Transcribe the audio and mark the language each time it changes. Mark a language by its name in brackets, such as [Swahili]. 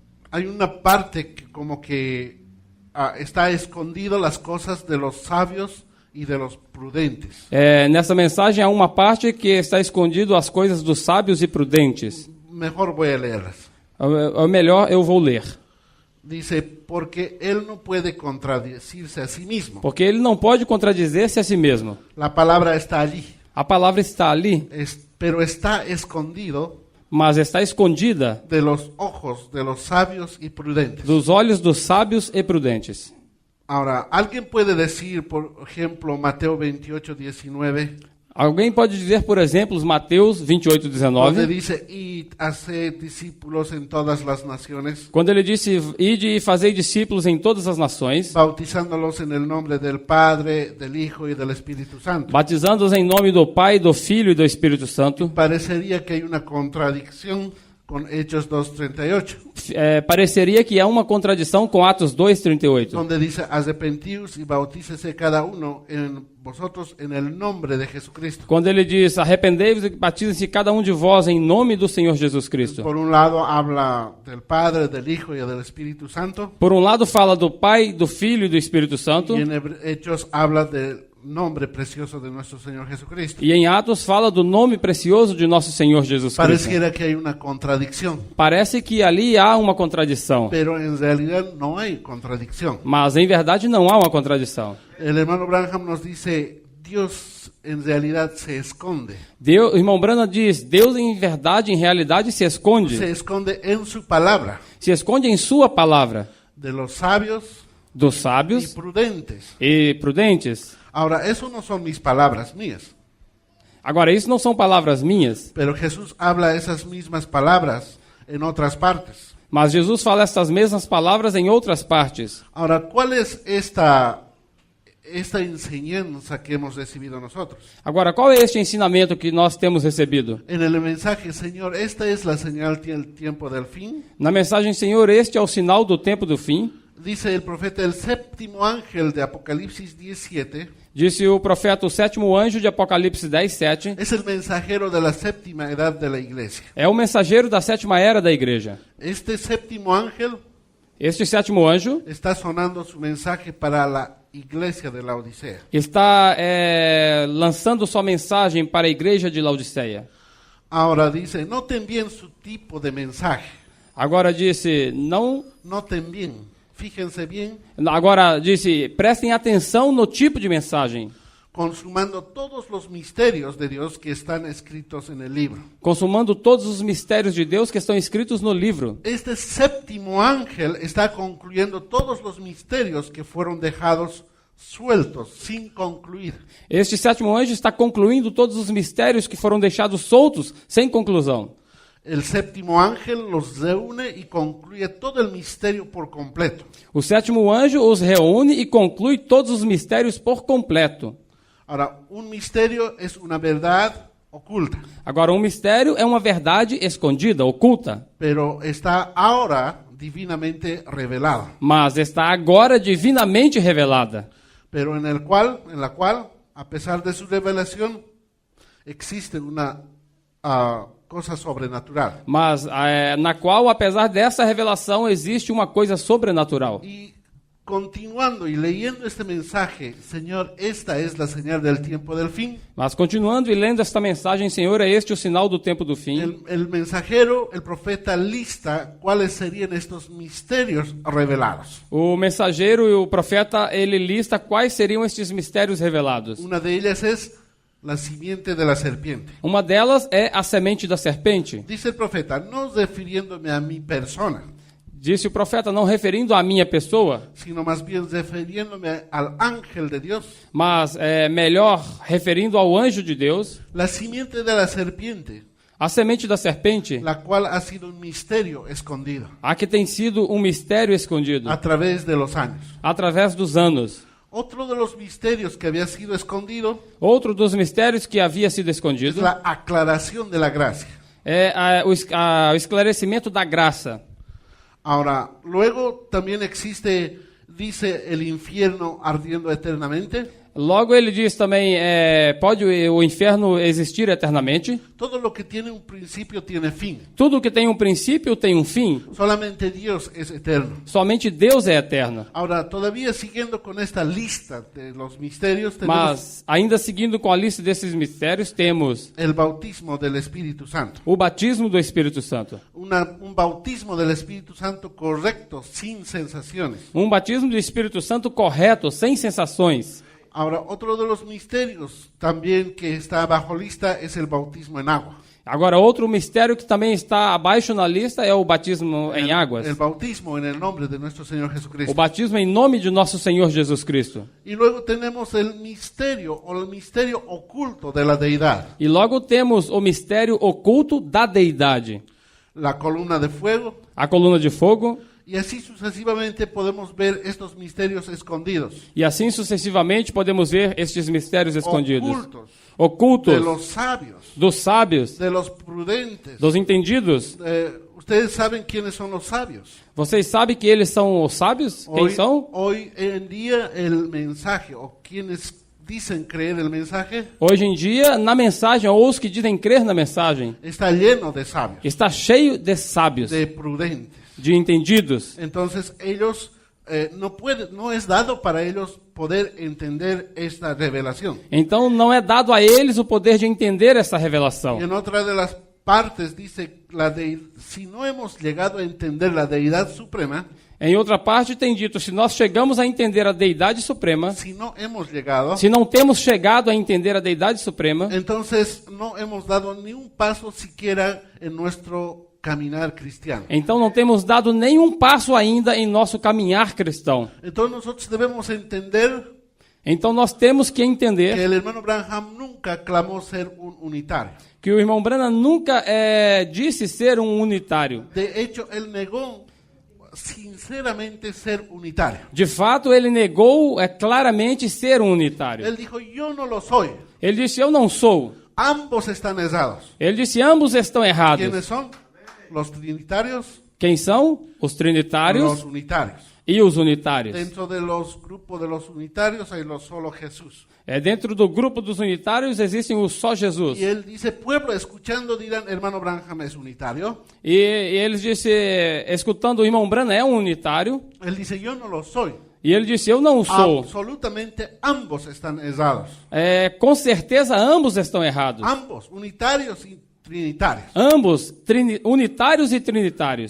[Spanish] hay una parte que como que está escondido las cosas de los sabios y de los prudentes. [Portuguese] Nessa mensagem há uma parte que está escondido as coisas dos sábios e prudentes. [Spanish] Mejor voy a leerlas. [Portuguese] É melhor eu vou ler. [Spanish] Dice, porque él no puede contradecirse a sí mismo. [Portuguese] Porque ele não pode contradizer-se a si mesmo. [Spanish] La palabra está allí, [Portuguese] A palavra está ali, [Spanish] pero está escondido [Portuguese] mas está escondida [Spanish] de los ojos de los sabios y prudentes. [Portuguese] dos olhos dos sábios e prudentes. [Spanish] Ahora, ¿alguien puede decir, por ejemplo, Mateo 28, 19, [Portuguese] Alguém pode dizer, por exemplo, Mateus 28, [Spanish] donde [Portuguese] 19, [Spanish] dice, id, haced discípulos en todas las naciones, [Portuguese] quando ele disse, ide e fazei discípulos em todas as nações, [Spanish] bautizándolos en el nombre del Padre, del Hijo y del Espíritu Santo? [Portuguese] batizando-os em nome do Pai, do Filho e do Espírito Santo. [Spanish] Parecería que hay una contradicción con Hechos 2:38, [Portuguese] Pareceria que há uma contradição com Atos 2:38, [Spanish] donde dice, arrepentíos y bautícese cada uno en vosotros en el nombre de Jesucristo. [Portuguese] quando ele diz, arrependei-vos e batizem-se cada um de vós em nome do Senhor Jesus Cristo. [Spanish] Por un lado habla del Padre, del Hijo y del Espíritu Santo, [Portuguese] Por um lado fala do Pai, do Filho e do Espírito Santo, [Spanish] y en Hechos habla del nombre precioso de nuestro Señor Jesucristo. [Portuguese] e em Atos fala do nome precioso de nosso Senhor Jesus Cristo. [Spanish] Pareciera que hay una contradicción, [Portuguese] Parece que ali há uma contradição, [Spanish] pero en realidad no hay contradicción. [Portuguese] mas em verdade não há uma contradição. [Spanish] El hermano Branham nos dice, Dios en realidad se esconde. [Portuguese] O irmão Branham diz, Deus em verdade, em realidade, se esconde. [Spanish] Se esconde en su palabra, [Portuguese] Se esconde em sua palavra, [Spanish] de los sabios [Portuguese] dos [Spanish] y [Portuguese] sábios [Spanish] prudentes. [Portuguese] e prudentes. [Spanish] Ahora, eso no son mis palabras mías, [Portuguese] Agora, isso não são palavras minhas, [Spanish] pero Jesús habla esas mismas palabras en otras partes. [Portuguese] mas Jesus fala essas mesmas palavras em outras partes. [Spanish] Ahora, ¿cuál es esta enseñanza que hemos recibido nosotros? [Portuguese] Agora, qual é este ensinamento que nós temos recebido? [Spanish] En el mensaje, Señor, esta es la señal del tiempo del fin. [Portuguese] Na mensagem, Senhor, este é o sinal do tempo do fim. [Spanish] Dice el profeta, el séptimo ángel de Apocalipsis 17, [Portuguese] Disse o profeta, o sétimo anjo de Apocalipse 10:7, [Spanish] es el mensajero de la séptima edad de la iglesia. [Portuguese] é o mensageiro da sétima era da igreja. [Spanish] Este séptimo ángel [Portuguese] Este sétimo anjo [Spanish] está sonando su mensaje para la iglesia de la Odisea. [Portuguese] está lançando sua mensagem para a igreja de Laodiceia. [Spanish] Ahora dice, noten bien su tipo de mensaje. [Portuguese] Agora disse, [Spanish] Noten bien, fíjense bien, [Portuguese] agora disse, prestem atenção no tipo de mensagem, [Spanish] consumando todos los misterios de Dios que están escritos en el libro. [Portuguese] Consumando todos os mistérios de Deus que estão escritos no livro. [Spanish] Este séptimo ángel está concluyendo todos los misterios que fueron dejados sueltos, sin concluir. [Portuguese] Este sétimo anjo está concluindo todos os mistérios que foram deixados soltos, sem conclusão. [Spanish] El séptimo ángel los reúne y concluye todo el misterio por completo. [Portuguese] O sétimo anjo os reúne e conclui todos os mistérios por completo. [Spanish] Ahora, un misterio es una verdad oculta, [Portuguese] Agora, um mistério é uma verdade escondida, oculta, [Spanish] pero está ahora divinamente revelada, [Portuguese] mas está agora divinamente revelada. [Spanish] pero en la cual, a pesar de su revelación, existe una cosa sobrenatural. [Portuguese] Mas na qual, apesar dessa revelação, existe uma coisa sobrenatural. [Spanish] Y continuando y leyendo este mensaje, Señor, esta es la señal del tiempo del fin. [Portuguese] Mas continuando e lendo esta mensagem, Senhor, é este o sinal do tempo do fim. [Spanish] El mensajero, el profeta, lista cuáles serían estos misterios revelados. [Portuguese] O mensageiro e o profeta, ele lista quais seriam estes mistérios revelados. [Spanish] Una de ellas es la simiente de la serpiente. [Portuguese] Uma delas é a semente da serpente. [Spanish] Dice el profeta, no refiriéndome a mi persona, [Portuguese] Disse o profeta, não referindo à minha pessoa, [Spanish] sino más bien refiriéndome al ángel de Dios. [Portuguese] mas melhor referindo ao anjo de Deus, [Spanish] La simiente de la serpiente, [Portuguese] a semente da serpente, [Spanish] la cual ha sido un misterio escondido [Portuguese] a que tem sido um mistério escondido [Spanish] a través de los años. [Portuguese] através dos anos. [Spanish] Otro de los misterios que había sido escondido [Portuguese] Outro dos mistérios que havia sido [Spanish] es [Portuguese] escondido [Spanish] la aclaración de la gracia. [Portuguese] é o esclarecimento da graça. [Spanish] Ahora, luego también existe, dice, el infierno ardiendo eternamente. [Portuguese] Logo ele diz também, pode o inferno existir eternamente? [Spanish] Todo lo que tiene un principio tiene fin. [Portuguese] Tudo que tem um princípio tem um fim. [Spanish] Solamente Dios es eterno. [Portuguese] Somente Deus é eterno. [Spanish] Ahora, todavía siguiendo con esta lista de los misterios, tenemos [Portuguese] Mas, ainda seguindo com a lista desses mistérios, temos [Spanish] el bautismo del Espíritu Santo. [Portuguese] o batismo do Espírito Santo. [Spanish] Un bautismo del Espíritu Santo correcto, sin sensaciones. [Portuguese] Um batismo do Espírito Santo correto, sem sensações. [Spanish] Ahora, otro de los misterios también que está bajo lista es el bautismo en agua. [Portuguese] Agora, outro mistério que também está abaixo na lista é o batismo em águas. [Spanish] El bautismo en el nombre de nuestro Señor [Portuguese] O [Spanish] Jesucristo. [Portuguese] batismo em nome de nosso Senhor Jesus Cristo. [Spanish] Y luego tenemos el misterio o el misterio oculto de la deidad. [Portuguese] E logo temos o mistério oculto da deidade. [Spanish] La columna de fuego. [Portuguese] A coluna de fogo. [Spanish] Y así sucesivamente podemos ver estos misterios escondidos. [Portuguese] E assim sucessivamente podemos ver estes mistérios escondidos. [Spanish] Ocultos. [Portuguese] Ocultos. [Spanish] De los sabios. [Portuguese] Dos sábios. [Spanish] De los prudentes. [Portuguese] Dos entendidos. [Spanish] Ustedes saben quiénes son los sabios. [Portuguese] Vocês sabem que eles são os sábios? Quem são? [Spanish] Hoy en día el mensaje, o quienes dicen creer el mensaje, [Portuguese] Hoje em dia, na mensagem, ou os que dizem crer na mensagem, [Spanish] está lleno de sabios, [Portuguese] está cheio de sábios, [Spanish] de prudentes. [Portuguese] de entendidos. [Spanish] Entonces ellos no es dado para ellos poder entender esta revelación. [Portuguese] Então não é dado a eles o poder de entender essa revelação. [Spanish] Y en otra de las partes dice, si no hemos llegado a entender la deidad suprema, [Portuguese] Em outra parte tem dito, se nós chegamos a entender a deidade suprema, [Spanish] si no hemos llegado, [Portuguese] se não temos chegado a entender a deidade suprema, [Spanish] entonces no hemos dado ni un paso siquiera en nuestro caminar cristiano. [Portuguese] então não temos dado nenhum passo ainda em nosso caminhar cristão. [Spanish] Entonces nosotros debemos entender [Portuguese] Então nós temos que que entender [Spanish] el hermano Branham nunca clamó ser un unitario. [Portuguese] que o irmão Branham nunca disse ser um unitário. [Spanish] De hecho, él negó sinceramente ser unitario. [Portuguese] De fato, ele negou claramente ser um unitário. [Spanish] Él dijo, yo no lo soy. [Portuguese] Ele disse, eu não sou. [Spanish] Ambos están errados. [Portuguese] Ele disse, ambos estão errados. [Spanish] ¿Quiénes son? Los trinitarios, [Portuguese] Quem são? Os [Spanish] los [Portuguese] trinitários [Spanish] unitarios. [Portuguese] e os unitários. [Spanish] Dentro de los grupos de los unitarios hay solo Jesús. [Portuguese] Dentro do grupo dos unitários existem o só Jesus. [Spanish] Y él dice, pueblo, escuchando dirán, hermano Branham es unitario. [Portuguese] E eles disse, escutando o irmão Branham é um unitário. [Spanish] Él dice, yo no lo soy. [Portuguese] E ele disse, eu não sou. [Spanish] Absolutamente ambos están errados. [Portuguese] Com certeza ambos estão errados. [Spanish] Ambos, unitarios y trinitarios. [Portuguese] Ambos, unitários e trinitários.